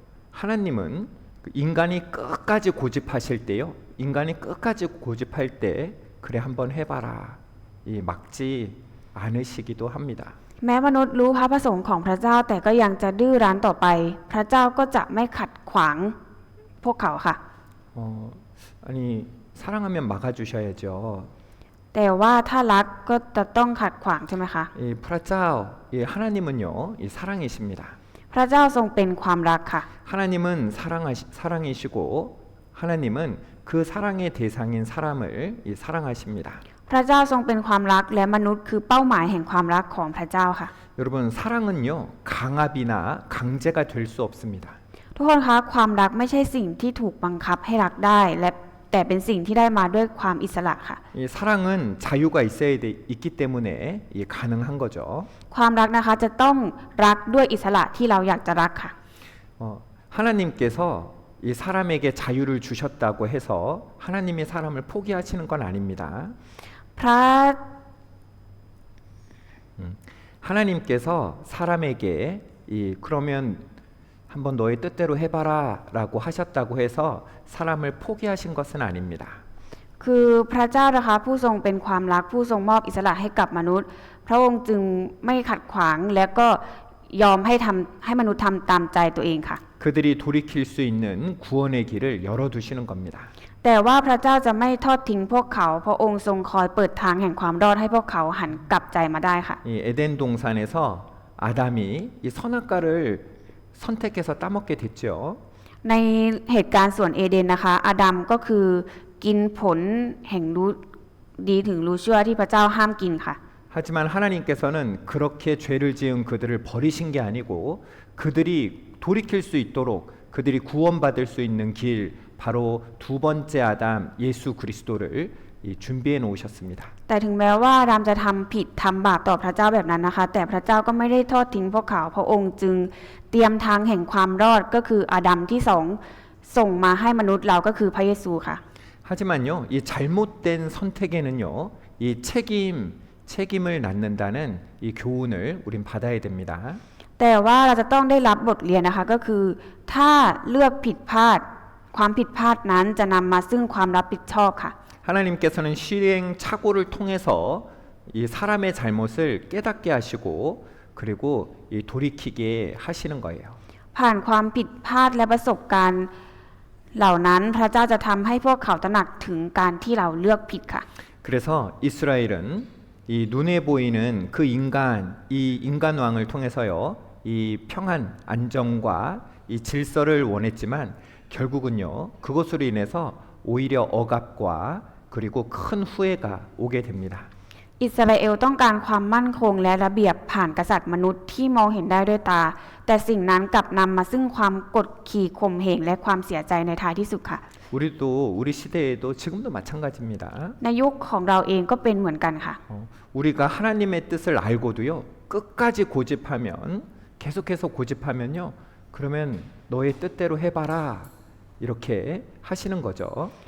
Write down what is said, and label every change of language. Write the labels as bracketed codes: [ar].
[ko] 하나님은 인간이 끝까지 고집하실 때요. 인간이 끝까지 고집할 때 그래 한번 해봐라. 막지 않으시기도 합니다. [th] แม้มนุษย์รู้พระประสงค์ของพระเจ้าแต่ก็ยังจะดื้อรั้นต่อไป พระเจ้าก็จะไม่ขัดขวางพวกเขาค่ะ [ko] 아니 사랑하면 막아주셔야죠. [th] แต่ว่าถ้ารักก็จะต้องขัดขวางใช่ไหมคะ [ko] 하나님은요, 이 사랑이십니다. [th] พระเจ้าทรงเป็นความรักค่ะ [ko] 하나님은 사랑이시고 하나님은 그 사랑의 대상인 사람을 사랑하십니다. [th] พระเจ้าทรงเป็นความรักและมนุษย์คือเป้าหมายแห่งความรักของพระเจ้าค่ะ [ko] 여러분 사랑은요 강압이나 강제가 될 수 없습니다. [th] ทุกคนคะความรักไม่ใช่สิ่งที่ถูกบังคับให้รักได้และแต่เป็นสิ่งที่ได้มาด้วยความอิสระค่ะ [ko] 이 사랑은 자유가 있기 때문에 가능한 거죠. [th] ความรักนะคะจะต้องรักด้วยอิสระที่เราอยากจะรักค่ะ [ko] 하나님께서 이 사람에게 자유를 주셨다고 해서 하나님이 사람을 포기하시는 건 아닙니다. [th] พระ [ko] 하나님께서 사람에게 그러면 한번 너의 뜻대로 해봐라라고 하셨다고 해서 사람을 포기하신 것은 아닙니다. [th] คือพระเจ้านะคะผู้ทรงเป็นความรักผู้ทรงมอบอิสระให้กับมนุษย์ พระองค์จึงไม่ขัดขวางและก็ยอมให้มนุษย์ทำตามใจตัวเองค่ะ [ko] 그들이 돌이킬 수 있는 구원의 길을 열어두시는 겁니다. [th] แต่ว่าพระเจ้าจะไม่ทอดทิ้งพวกเขาพระองค์ทรงคอยเปิดทางแห่งความรอดให้พวกเขาหันกลับใจมาได้ค่ะ [ko] 이 에덴 동산에서 아담이 이 선악과를 선택해서 따먹게 됐죠. [th] ในเหตุการณ์สวนเอเดนนะคะอาดัมก็คือกินผลแห่งรู้ดีถึงรู้ชั่วที่พระเจ้าห้ามกินค่ะ [ko] 하지만 하나님께서는 그렇게 죄를 지은 그들을 버리신 게 아니고 그들이 돌이킬 수 있도록 그들이 구원받을 수 있는 길 바로 두 번째 아담 예수 그리스도를 준비해 놓으셨습니다. [th] แต่ถึงแม้ว่าอาดัมจะทำผิดทำบาปต่อพระเจ้าแบบนั้นนะคะแต่พระเจ้าก็ไม่ได้ทอดทิ้งพวกเขาพระองค์จึงเตรียมทางแห่งความรอดก็คืออาดัมที่สองส่งมาให้มนุษย์เราก็คือพระเยซูค่ะ [ko] 하지만요 이 잘못된 선택에는요 이 책임을 낳는다는 이 교훈을 우린 받아야 됩니다. [th] แต่ว่าเราจะต้องได้รับบทเรียนนะคะก็คือถ้าเลือกผิดพลาดความผิดพลาดนั้นจะนำมาซึ่งความรับผิดชอบค่ะ [ko] 하나님께서는 시행착오를 통해서 이 사람의 잘못을 깨닫게 하시고 그리고 돌이키게 하시는 거예요. [th] ผ่านความผิดพลาดและประสบการณ์เหล่านั้นพระเจ้าจะทำให้พวกเขาตระหนักถึงการที่เราเลือกผิดค่ะ [ko] 그래서 이스라엘은 이 눈에 보이는 그 인간 왕을 통해서요 이 평안 안정과 이 질서를 원했지만 결국은요 그것으로 인해서 오히려 억압과 그리고 큰 후회가 오게 됩니다. [th] อิสราเอลต้องการความมั่นคงและระเบียบผ่านกษัตริย์มนุษย์ที่มองเห็นได้ด้วยตา แต่สิ่งนั้นกลับนำมาซึ่งความกดขี่ข่มเหงและความเสียใจในท้ายที่สุดค่ะ [ko] 우리도 우리 시대에도 지금도 마찬가지입니다. [th] ในยุคของเราเองก็เป็นเหมือนกันค่ะ [ko] 우리가 하나님의 뜻을 알고도요 끝까지 고집하면 계속해서 고집하면요 그러면 너의 뜻대로 해봐라 이렇게 하시는 거죠.